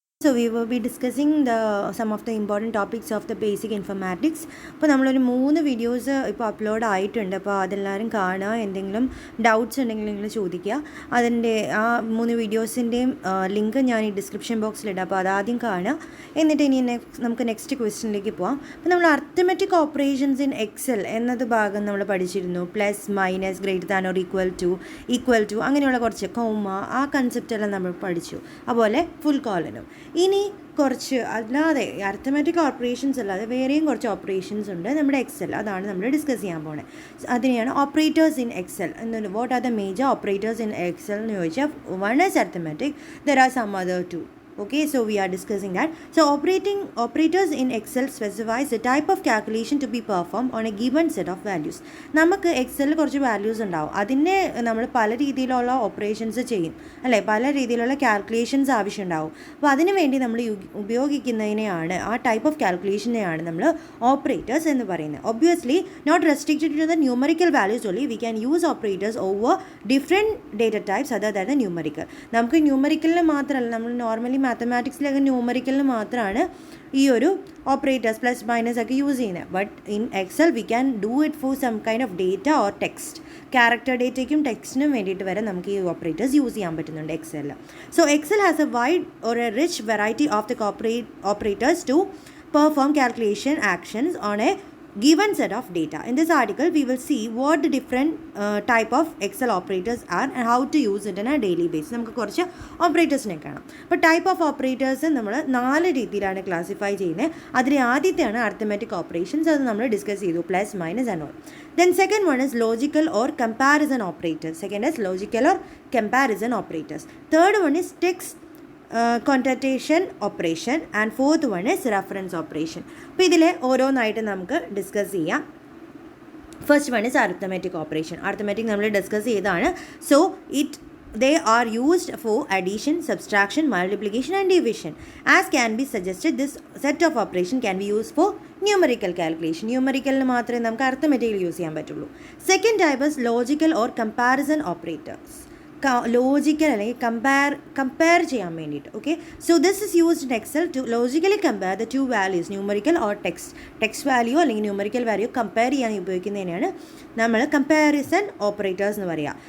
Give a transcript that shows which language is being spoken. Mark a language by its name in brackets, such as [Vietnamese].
[English] So we will be discussing some of the important topics of the basic informatics. [Malayalam] അപ്പോൾ നമ്മളൊരു 3 videos ഇപ്പോൾ upload ആയിട്ടുണ്ട്. അപ്പോൾ അതെല്ലാവരും കാണുക. എന്തെങ്കിലും ഡൗട്ട്സ് ഉണ്ടെങ്കിൽ നിങ്ങൾ ചോദിക്കുക. അതിൻ്റെ ആ 3 വീഡിയോസിൻ്റെയും ലിങ്ക് ഞാൻ ഈ ഡിസ്ക്രിപ്ഷൻ ബോക്സിലിടാം. അപ്പോൾ അതാദ്യം കാണുക. എന്നിട്ട് ഇനി നമുക്ക് നെക്സ്റ്റ് ക്വസ്റ്റ്യനിലേക്ക് പോകാം. അപ്പോൾ നമ്മൾ അർത്തമെറ്റിക് ഓപ്പറേഷൻസ് ഇൻ എക്സൽ എന്നത് ഭാഗം നമ്മൾ പഠിച്ചിരുന്നു. Plus minus greater than or equal to അങ്ങനെയുള്ള കുറച്ച് കോമ ആ കൺസെപ്റ്റെല്ലാം നമ്മൾ പഠിച്ചു. അതുപോലെ ഫുൾ കോളനും. ഇനി കുറച്ച് അല്ലാതെ അർത്തമെറ്റിക് ഓപ്പറേഷൻസ് അല്ലാതെ വേറെയും കുറച്ച് ഓപ്പറേഷൻസ് ഉണ്ട് നമ്മുടെ എക്സൽ. അതാണ് നമ്മൾ ഡിസ്കസ് ചെയ്യാൻ പോകുന്നത്. അതിനെയാണ് ഓപ്പറേറ്റേഴ്സ് ഇൻ എക്സൽ എന്ന്. [English] what are the major operators in Excel [Malayalam] എന്ന് ചോദിച്ചാൽ [English] One is arithmetic, there are some other two. Okay, so we are discussing that. So operators in Excel specifies the type of calculation to be performed on a given set of values. [Malayalam] നമുക്ക് എക്സലിൽ കുറച്ച് values ഉണ്ടാവും. അതിനെ നമ്മൾ പല രീതിയിലുള്ള operations ചെയ്യും അല്ലേ, പല രീതിയിലുള്ള കാൽക്കുലേഷൻസ് ആവശ്യമുണ്ടാവും. അപ്പോൾ അതിനു വേണ്ടി നമ്മൾ ഉപയോഗിക്കുന്നതിനെയാണ്, ആ ടൈപ്പ് ഓഫ് കാൽക്കുലേഷനെയാണ് നമ്മൾ ഓപ്പറേറ്റേഴ്സ് എന്ന് പറയുന്നത്. [English] Obviously not restricted to the numerical values only. We can use operators over different data types other than the numerical. [Malayalam] നമുക്ക് ന്യൂമറിക്കലിന് മാത്രമല്ല, നമ്മൾ നോർമലി മാത്തമാറ്റിക്സിലൊക്കെ ന്യൂമറിക്കലിന് മാത്രമാണ് ഈ ഒരു ഓപ്പറേറ്റേഴ്സ് പ്ലസ് മൈനസ് ഒക്കെ യൂസ് ചെയ്യുന്നത്. [English] But in Excel we can do it for some kind of data or text. [Malayalam] Character ഡേറ്റയ്ക്കും ടെക്സ്റ്റിനും വേണ്ടിയിട്ട് വരെ നമുക്ക് ഈ ഓപ്പറേറ്റേഴ്സ് യൂസ് ചെയ്യാൻ പറ്റുന്നുണ്ട് എക്സലിൽ. [English] So Excel has a wide or a rich variety of the operators to perform calculation actions on a given set of data. In this article we will see what the different type of Excel operators are and how to use it on a daily basis. [Malayalam] നമുക്ക് കുറച്ച് ഓപ്പറേറ്റേഴ്സിനെ കാണാം. അപ്പോൾ type of operators നമ്മൾ 4 രീതിയിലാണ് classify ചെയ്യുന്നത്. അതിൽ ആദ്യത്തെയാണ് arithmetic operations. അത് നമ്മൾ ഡിസ്കസ് ചെയ്തു, plus minus and all. [English] Then second one is logical or comparison operators. Second is logical or comparison operators. Third one is text concatenation operation and fourth one is reference operation. [Malayalam] അപ്പോൾ ഇതിൽ ഓരോന്നായിട്ട് നമുക്ക് discuss ചെയ്യാം. [English] First one is arithmetic operation. [Malayalam] Arithmetic നമ്മൾ discuss ചെയ്തതാണ്. [English] So they are used for addition, subtraction, multiplication and division. As can be suggested, this set of operation can be used for numerical calculation. [Malayalam] ന്യൂമറിക്കലിന് മാത്രമേ നമുക്ക് അർത്തമെറ്റിക്കിൽ use ചെയ്യാൻ പറ്റുള്ളൂ. [English] Second type is logical or comparison operators. [Malayalam] Logical അല്ലെങ്കിൽ compare ചെയ്യാൻ വേണ്ടിയിട്ട്. [English] okay, so this is used in Excel to logically compare the two values, numerical or text value [Malayalam] അല്ലെങ്കിൽ numerical value compare ചെയ്യാൻ ഉപയോഗിക്കുന്നതിനാണ് നമ്മൾ കമ്പാരിസൺ ഓപ്പറേറ്റേഴ്സ് എന്ന് പറയുക.